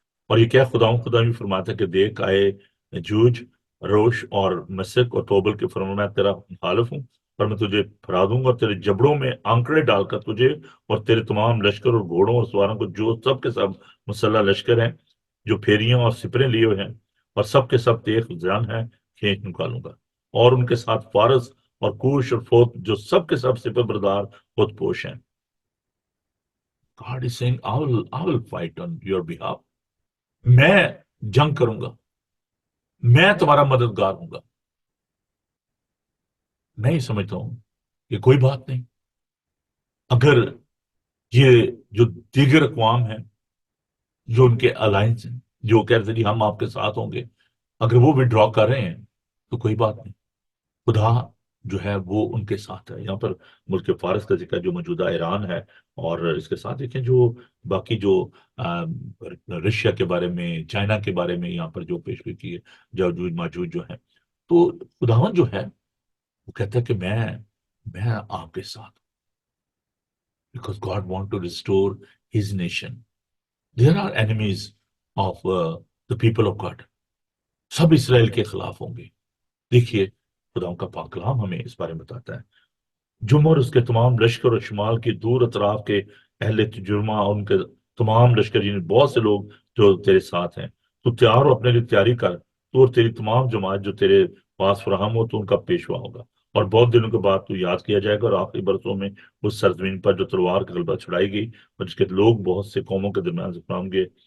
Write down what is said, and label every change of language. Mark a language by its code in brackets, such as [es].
[ur] اور یہ کیا خدا بھی فرماتا ہے کہ دیکھ آئے جوج، روش اور مسک اور توبل کے فرمان میں تیرا مخالف ہوں، اور میں تجھے پھرا دوں گا، اور تیرے جبڑوں میں آنکڑے ڈال کر تجھے اور تیرے تمام لشکر اور گھوڑوں اور سواروں کو، جو سب کے سب مسلح لشکر ہیں، جو پھیریاں اور سپریں لیے ہوئے ہیں، اور سب کے سب تیغ زن ہیں، کھینچ نکالوں گا. اور ان کے ساتھ فارس اور کوش اور فوت جو سب کے سب سپہ بردار خود پوش ہیں. [en] God is saying, I will fight on your behalf. [ur] میں جنگ کروں گا, میں تمہارا مددگار ہوں گا. میں ہی سمجھتا ہوں کہ کوئی بات نہیں, اگر یہ جو دیگر اقوام ہیں جو ان کے الائنس ہیں, جو کہہ رہے تھے ہم آپ کے ساتھ ہوں گے, اگر وہ بھی ڈرا کر رہے ہیں تو کوئی بات نہیں, خدا جو ہے وہ ان کے ساتھ ہے. یہاں پر ملک فارس کا ذکر جو موجودہ ایران ہے, اور اس کے ساتھ دیکھیں جو باقی جو رشیا کے بارے میں, چائنا کے بارے میں یہاں پر جو پیشگوئی کی ہے, جاجوج ماجوج جو ہیں, تو خداوند جو ہے وہ کہتا ہے کہ میں آپ کے ساتھ, [en] because God want to restore his nation. There are enemies of the people of God. [ur] سب اسرائیل کے خلاف ہوں گے. دیکھیے خدا کا پاک کلام ہمیں اس بارے میں بتاتا ہے, جمر اس کے تمام لشکر اور شمال کے دور اطراف کے اہل تجرمہ اور ان کے تمام لشکر, یعنی بہت سے لوگ جو تیرے ساتھ ہیں, تو تیار ہو, اپنے لیے تیاری کر, تو اور تیری تمام جماعت جو تیرے پاس فراہم ہو تو ان کا پیشوا ہوگا, اور بہت دنوں کے بعد تو یاد کیا جائے گا, اور آخری برسوں میں اس سرزمین پر جو تلوار کا غلبہ چھڑائی گئی اور جس کے لوگ بہت سے قوموں کے درمیان سے فرام گے